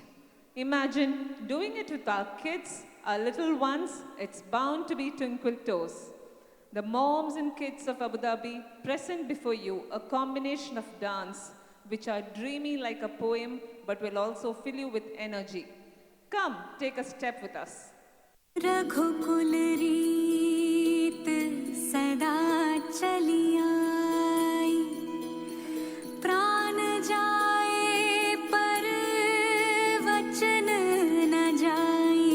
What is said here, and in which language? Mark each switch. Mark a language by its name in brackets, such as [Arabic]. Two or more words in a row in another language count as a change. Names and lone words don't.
[English] Imagine doing it with our kids, our little ones. It's bound to be twinkle toes. The moms and kids of Abu Dhabi present before you a combination of dance which are dreamy like a poem but will also fill you with energy. Come, take a step with us. [Hindi] रघुकुल रीत सदा चली आई, प्राण जाए पर वचन न जाए।